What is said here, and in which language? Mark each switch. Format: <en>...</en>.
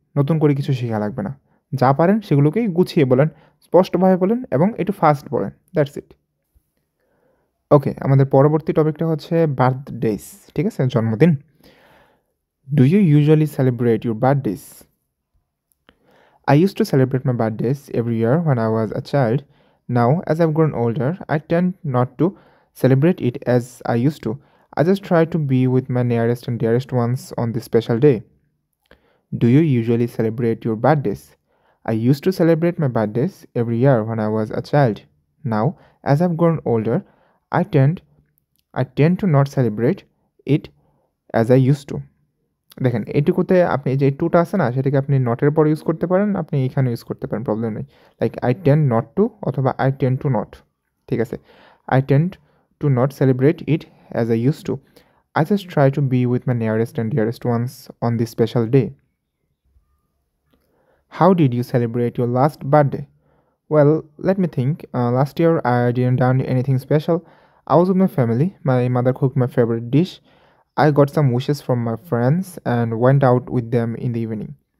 <bn>নতুন করে কিছু শেখা লাগবে না। যা পারেন সেগুলোকেই গুছিয়ে বলেন, স্পষ্টভাবে বলেন এবং একটু ফাস্ট বলেন।</bn> <en>That's it.</en> <bn>ওকে, আমাদের পরবর্তী টপিকটা হচ্ছে বার্থডেস। ঠিক আছে? জন্মদিন।</bn> <en>Do you usually celebrate your birthdays? I used to celebrate my birthdays every year when I was a child. Now, as I've grown older, I tend not to celebrate it as I used to. I just try to be with my nearest and dearest ones on this special day. Do you usually celebrate your birthdays? I used to celebrate my birthdays every year when I was a child. Now, as I've grown older, I tend I tend to not celebrate it as I used to.</en> <bn>দেখেন এইটুকুতে আপনি যে টুটা আছে না সেটাকে আপনি নটের পর use করতে পারেন, আপনি এখানে ইউজ করতে পারেন, প্রবলেম নেই।</bn> <en>like I tend not to</en> <bn>অথবা</bn> <en>I tend to not.</en> <bn>ঠিক আছে?</bn> <en>I tend to not celebrate it as I use to. I just try to be with my nearest and dearest once on this special day. How did you celebrate your last birthday? Well, let me think. Last year I didn't do anything special. I was with my family. My mother cooked my favorite dish. I got some wishes from my friends and went out with them in the evening.</en>